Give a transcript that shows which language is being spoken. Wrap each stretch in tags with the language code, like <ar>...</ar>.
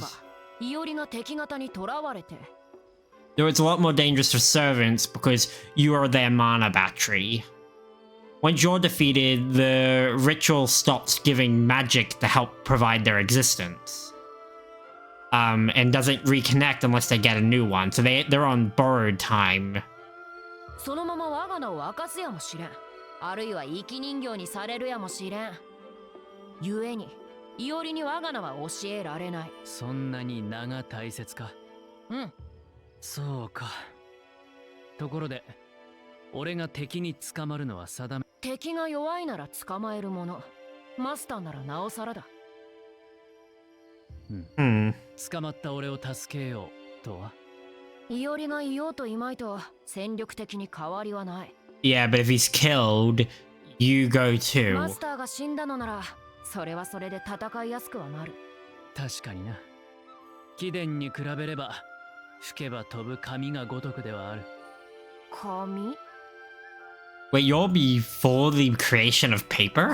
<ja>ばイオリが敵方に囚われて</ja> <en>Though it's a lot more dangerous for servants because you are their mana battery. Once you're defeated, the ritual stops giving magic to help provide their existence. And doesn't reconnect unless they get a new one, so they're on borrowed time.</en> <ja>そのまま我が名を明かすやもしれん。あるいは生き人形にされるやもしれん。故にイオリに我が名は教えられない。そんなに名が大切か。うん。そうか。ところで、俺が敵に捕まるのは定め。敵が弱いなら捕まえるもの。マスターならなおさらだ。捕まった俺を助けようとは。イオリがいようといまいと戦力的に変わりはない。</ja> <en>Yeah, but if he's killed, you go too.</en> <ja>マスターが死んだのなら、それはそれで戦いやすくはなる。確かにな。貴殿に比べれば、吹けば飛ぶ紙が如くではある。紙？</ja> <en>Wait, you're before the creation of paper?</en>